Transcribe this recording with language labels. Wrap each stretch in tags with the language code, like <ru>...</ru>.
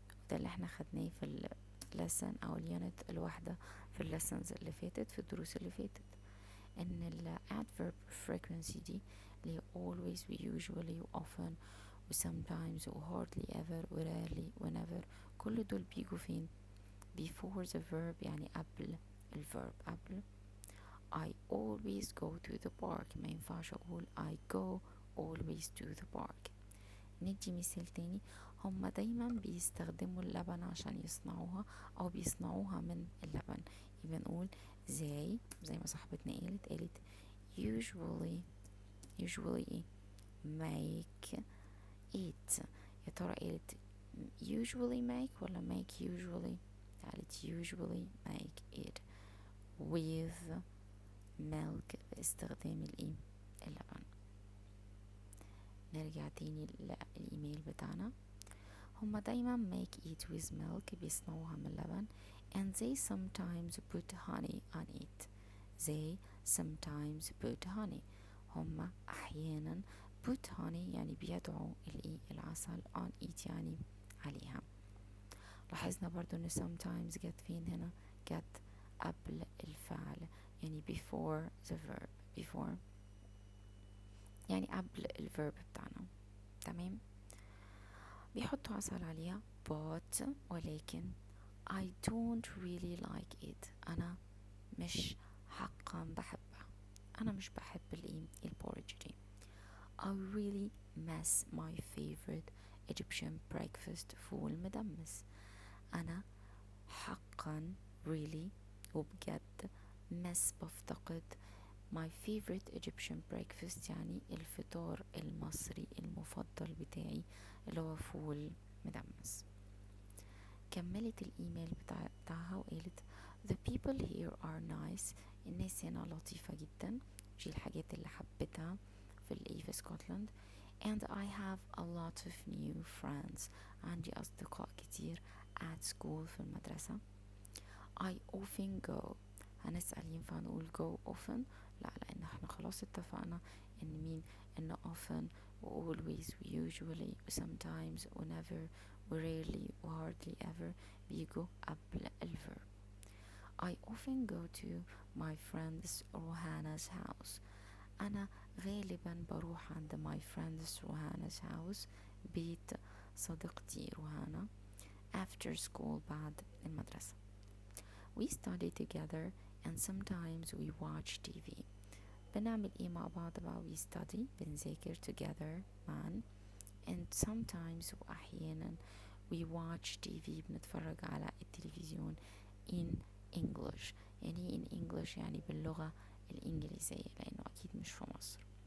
<ar>ده اللي احنا خدناه في اللسن أو اليونت الوحدة في اللسنز اللي فاتت، في الدروس اللي فاتت، إن ال adverb frequency دي اللي هي always و usually و often و sometimes و hardly ever و rarely و never، كل دول بيجوا فين؟</ar> <en>before the verb</en> <ar>يعني قبل الverb، قبل.</ar> <en>I always go to the park</en> <ar>ما ينفعش أقول</ar> <en>I go always to the park.</en> <ar>ندي مثال تاني، هما دايما بيستخدموا اللبن عشان يصنعوها أو بيصنعوها من اللبن، يبقى نقول زي ما صاحبتنا قالت usually ايه؟</ar> <en>make it.</en> <ar>يا ترى قالت</ar> <en>usually make</en> <ar>ولا</ar> <en>make usually؟</en> <ar>قالت</ar> <en>usually make it with milk</en> <ar>باستخدام اللبن. نرجع تاني للإيميل بتاعنا، هما دايما</ar> <en>make it with milk</en> <ar>بيصنعوها من اللبن</ar> <en>and they sometimes put honey on it. they sometimes put honey.</en> <ar>هما أحيانا</ar> <en>put honey</en> <ar>يعني بيدعوا العسل</ar> <en>on it</en> <ar>يعني عليها. لاحظنا برضو ان sometimes جت فين هنا؟ جت قبل الفعل يعني</ar> <en>before the verb.</en> <ar>before يعني قبل الverb بتاعنا. تمام. بيحطوا عسل عليها</ar> <en>but</en> <ar>ولكن</ar> <en>I don't really like it.</en> <ar>أنا مش حقا بحبها، أنا مش بحب البورج دي.</ar> <en>I really miss my favorite Egyptian breakfast فول مدمس.</en> <ar>أنا حقا</ar> <en>really</en> <ar>وبجد</ar> <en>miss</en> <ar>بفتقد</ar> <en>my favorite Egyptian breakfast</en> <ar>يعني الفطار المصري المفضل بتاعي اللي هو فول مدمس. كملت الإيميل بتاعها وقالت</ar> <en>the people here are nice.</en> <ar>الناس هنا لطيفة جدا. دي الحاجات اللي حبتها في الإيه في اسكتلند.</ar> <en>and I have a lot of new friends.</en> <ar>عندي أصدقاء كتير</ar> <en>at school</en> <ar>في المدرسة.</ar> <en>I often go.</en> <ar>هنسأل ينفع نقول</ar> <en>go often؟</en> <ar>لا، لأن احنا خلاص اتفقنا إن often و always و usually و sometimes و never و rarely و hardly ever بيجوا قبل الverb.</ar> <en>I often go to my friend's Rohana's house.</en> <ar>أنا غالبا بروح عند</ar> <en>my friend's Rohana's house</en> <ar>بيت صديقتي روهانا</ar> <en>after school</en> <ar>بعد المدرسة.</ar> <en>We study together and sometimes we watch TV.</en> <ar>بنعمل ايه مع بعض بقى؟</ar> <en>we study</en> <ar>بنذاكر</ar> <en>together</en> <ar>معا</ar> <en>and sometimes</en> <ar>وأحيانا</ar> <en>we watch TV</en> <ar>بنتفرج على التلفزيون</ar> <en>in English.</en> <ar>يعني</ar> <en>in English</en> <ar>يعني باللغة الإنجليزية لأنه أكيد مش في مصر.</ar>